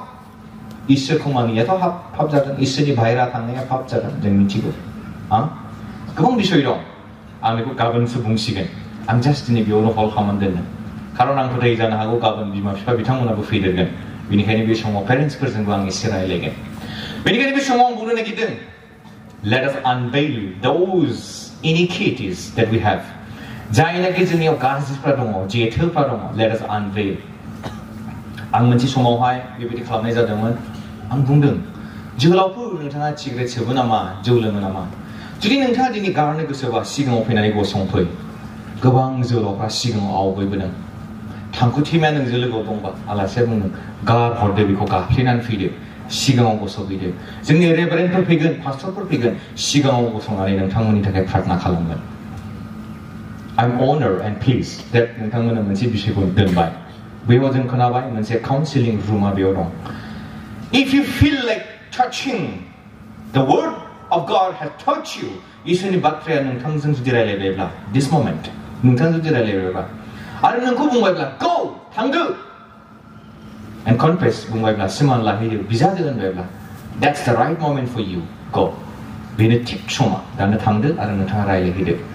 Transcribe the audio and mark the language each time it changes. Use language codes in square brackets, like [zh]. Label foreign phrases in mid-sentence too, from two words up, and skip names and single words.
[brx] इसोरखौ मानियाथ' पाप जादों इसोरनि बाहेरा थांनाया पाप जादों जों मिथिगौ गोबां बिसय दं आं बेखौ गाबोनसो बुंसिगोन आं जास्ट दिनै बेयावनो हल खालामनानै दोनदों खारन आं फोथायो जानो हागौ गाबोन बिमा बिफा बिथांमोनाबो फैदेरगोन बेनिखायनो बे समाव पेरेन्टसफोरजोंबो आं एसे रायलायगोन बेनिखायनो बे समाव आं बुंनो नागिरदों [en] let us unveil those iniquities that we have [brx] जायनाखि जोंनियाव गाज्रिफ्रा दङ जेथोफ्रा दङ [en] let us unveil [brx] आं मोनसे समावहाय बेबायदि खालामनाय जादोंमोन आं बुंदों जोहोलावफोर नोंथाङा सिगारेट सोबो नामा जौ लोङो नामा जुदि नोंथाङा दिनै गारनो गोसोबा सिगाङाव फैनानै गसंफै गोबां जोहोलावफ्रा सिगाङाव आवगायबोदों थांखु थेमाया नोंजों लोगोआव दंबा आलासिया बुंदों गारहरदो बेखौ गाफ्लेनानै फैदो सिगाङाव गसंफैदो जोंनि रेभारेन्डफोर फैगोन पास्टरफोर फैगोन सिगाङाव गसंनानै नोंथांमोननि थाखाय प्रार्थना खालामगोन [en] I'm honored and pleased that [brx] नोंथांमोना मोनसे बिषयखौ दोनबाय बेयाव जों खोनाबाय मोनसे [en] counselling room [brx] बेयाव दं [en] if you feel like touching the word of God has touched you [brx] इसोरनि बाथ्राया नोंथांजों जुदि रायलायबायब्ला [en] this moment [brx] नोंथांजों जुदि रायलायबायब्ला आरो नोंखौ बुंबायब्ला go थांदो [en] and confess [brx] बुंबायब्ला सिमान लाहैदो बिजादो होनबायब्ला [en] that's the right moment for you go [brx] बेनो थिग समा दानो थांदो आरो नोंथाङा रायलायहैदो